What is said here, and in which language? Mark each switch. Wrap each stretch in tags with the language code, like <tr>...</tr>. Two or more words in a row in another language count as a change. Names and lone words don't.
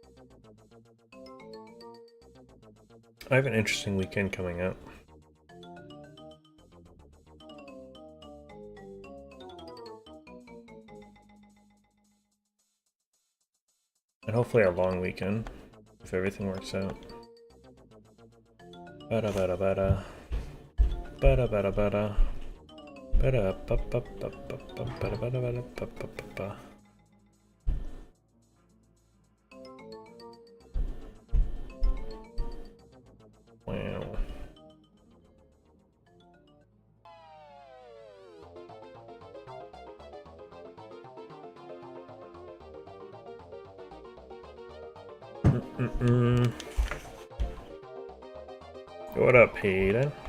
<en>I have an interesting weekend coming up. And hopefully a long weekend, if everything works out. Bada bada bada. Bada bada bada. Bada ba ba ba ba ba bada bada bada ba ba ba ba. Wow. What up, Hayden?</en>